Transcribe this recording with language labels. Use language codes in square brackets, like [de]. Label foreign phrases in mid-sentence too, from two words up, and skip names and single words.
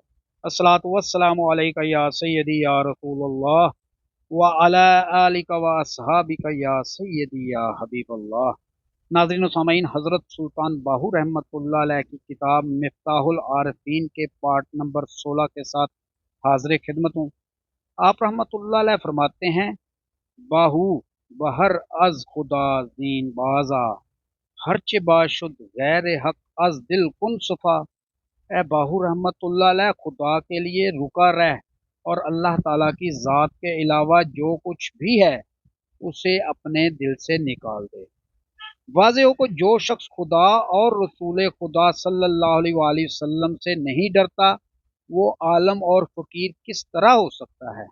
[ar] الصلاۃ والسلام علیک یا سیدی یا رسول اللہ وعلی آلک و اصحابک یا سیدی یا حبیب اللہ۔ [ur] ناظرین و سامعین، حضرت سلطان باہو رحمۃ اللہ علیہ کی کتاب مفتاح العارفین کے پارٹ نمبر 16 کے ساتھ حاضر خدمت ہوں۔ آپ رحمۃ اللہ علیہ فرماتے ہیں، [fa] باہو بہر از خدا زین بازا، ہرچ باشد غیر حق از دل کن صفا۔ [ur] اے باہو رحمت اللہ علیہ، خدا کے لیے رکا رہ اور اللہ تعالیٰ کی ذات کے علاوہ جو کچھ بھی ہے اسے اپنے دل سے نکال دے۔ واضح ہو کہ جو شخص خدا اور رسول خدا صلی اللہ علیہ وآلہ وسلم سے نہیں ڈرتا وہ عالم اور فقیر کس طرح ہو سکتا ہے۔